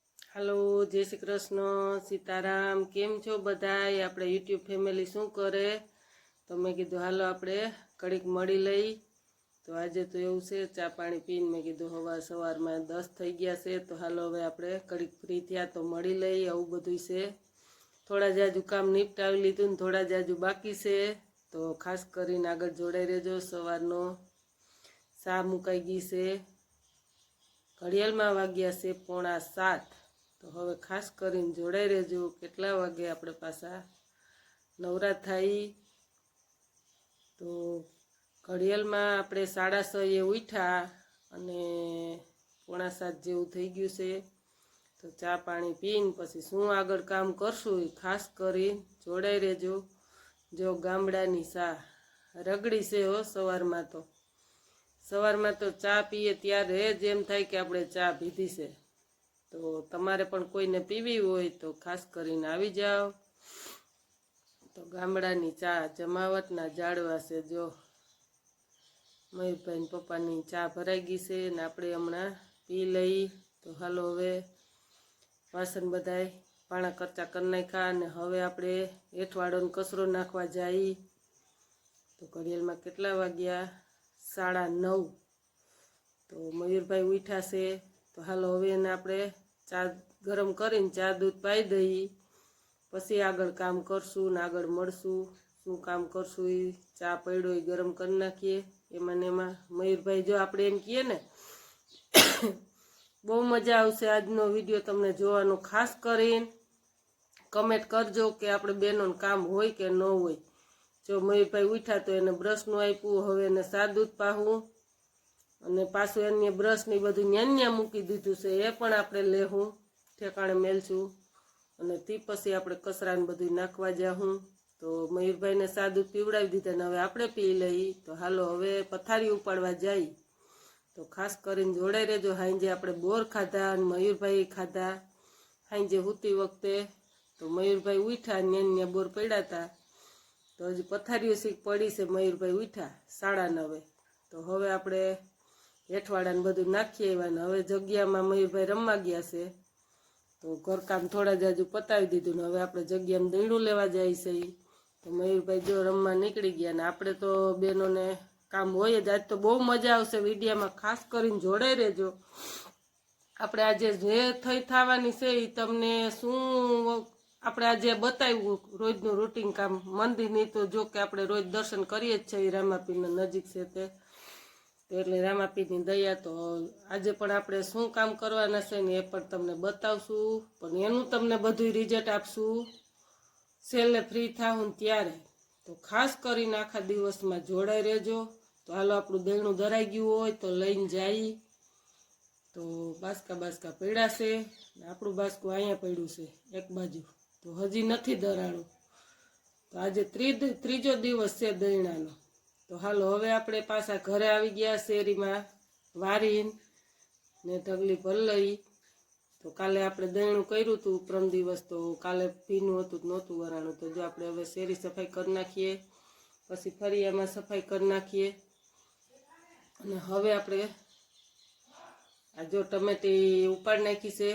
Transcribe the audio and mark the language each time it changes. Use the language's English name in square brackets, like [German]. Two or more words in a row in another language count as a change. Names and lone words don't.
[Gujarati] હેલો જય શ્રી કૃષ્ણ સીતારામ કેમ છો બધાય આપણે [English] YouTube family [Gujarati] શૂ કરે તો મેં કીધું હાલો આપણે કડીક મળી લઈ। તો આજ તો એવું છે ચા પાણી પીને મેં કીધું સવાર મેં 10 થઈ ગયા છે તો હાલો હવે આપણે કડીક ફ્રી થયા તો મળી લઈ। આવું બધું છે થોડા જાજુ કામ નિપટાવી લીધું ને થોડા જાજુ બાકી છે તો ખાસ કરીને આગળ જોડાઈ રહેજો। સવારનો સા મુકાઈ ગઈ છે ઘડિયાળ મેં વાગ્યા છે 6:45 તો હવે ખાસ કરીને જોડાઈ રહેજો। કેટલા વાગે આપણે પાછા નવરા થાઈ તો ઘડિયાળ મેં આપણે 6:30 ઉઠ્યા અને 6:45 જેવું થઈ ગયું છે તો ચા પાણી પીને પછી શું આગળ કામ કરશું એ ખાસ કરીને જોડાઈ રહેજો। જો ગામડાની સા રગડી છે હો સવાર મેં તો ચા પીએ ત્યારે જ એમ થાય કે આપણે ચા પીધી છે। તો તમારે પણ કોઈને પીવી હોય તો ખાસ કરીને આવી જાઓ। તો ગામડાની ચા જમાવટના જાડવા છે। જો મયૂરભાઈ પપ્પાની ચા ભરાઈ ગઈ છે ને આપણે હમણાં પી લઈ। તો હાલો હવે વાસન બધાય પાણા કરચા કર નાખ્યા અને હવે આપણે હેઠવાડો ને કચરો નાખવા જાઈ। તો ઘડિયાળ મેં કેટલા વાગ્યા 9:30 તો મયૂરભાઈ ઉઠ્યા છે તો હાલો હવે એને આપણે ચા ગરમ કરીને ચા દૂધ પાઈ દઈ પછી આગળ કામ કરશું ને આગળ મળશું। શું કામ કરશું એ ચા પડ્યો એ ગરમ કર નાખીએ એમાં ને એમાં। મયૂરભાઈ જો આપણે એમ કહીએ ને બહુ મજા આવશે આજનો વિડિયો તમને જોવાનો। ખાસ કરીને કમેન્ટ કરજો કે આપણે બેનોનું કામ હોય કે ન હોય। જો મયૂરભાઈ ઉઠ્યા તો એને બ્રશનું આપ્યું હવે એને સા દૂધ પાહું અને પાછું એને બ્રશ ને બધું ન્યા મૂકી દીધું છે એ પણ આપણે લેહું ઠેકાણે મેલશું અને તી પછી આપણે કચરા ને બધું નાખવા જાહું। તો મયૂરભાઈ ને સા દૂધ પીવડાવી દીધા ને હવે આપણે પી લઈ। તો હાલો હવે પથારી ઉપાડવા જાઈ। તો ખાસ કરીને જોડાઈ રહેજો। હાંજે આપણે બોર ખાધા અને મયૂરભાઈ ખાધા હાંજે હુતી વખતે। તો મયૂરભાઈ ઉઠ્યા ને બોર પડ્યા થા તો હજી પથારીઓ સીક પડી છે। મયૂરભાઈ ઉઠ્યા 9:30 તો હવે આપણે હેઠવાડા ને બધું નાખી આવ્યા ને હવે જગ્યામાં મયૂરભાઈ રમવા ગયા છે। તો ઘરકામ થોડા જાજુ પતાવી દીધું ને હવે આપણે જગ્યામાં દહીણું લેવા જાઈ છે। તો મયૂરભાઈ જો રમવા નિકળી ગયા ને આપણે તો બેનોને કામ હોય જ। આજ તો બહુ મજા આવશે વિડિયોમાં ખાસ કરીને જોડાઈ રહેજો। આપણે આજે જે થવાની છે એ તમને શું આપણે આજે બતાવ્યું રોજનું રૂટીન કામ મંદિરની। તો જો કે આપણે રોજ દર્શન કરીએ જ છે રામાપીરના નજીક છે તે એટલે રામાપીરની દયા। તો આજે પણ આપણે શું કામ કરવાના છે ને એ પણ તમને બતાવશું પણ એનું તમને બધું રિઝલ્ટ આપશું છેલ્લે ફ્રી થાઉં ત્યારે। તો ખાસ કરીને આખા દિવસમાં જોડાઈ રહેજો। તો હાલો આપણું દેણું ધરાઈ ગયું હોય તો લઈને જઈ। તો બાસકા બાસકા પડ્યા છે ને આપણું બાસકું અહીંયા પડ્યું છે એક બાજુ તો હજી નથી ધરાણું। તો આજે ત્રીજો દિવસ છે દહીણાનો। તો હાલો હવે આપણે પાછા ઘરે આવી ગયા શેરી મેં વારીને ને ઢગલી ભર લઈ। તો કાલે આપણે દહીણું કર્યું હતું પ્રમ દિવસ તો કાલે ભીનું હતું નહોતું વરાણું। તો જો આપણે હવે શેરી સફાઈ કરી નાખીએ પછી ફરિયામાં સફાઈ કરી નાખીએ અને હવે આપણે આ જો ટમેટી ઉપાડી નાખી છે।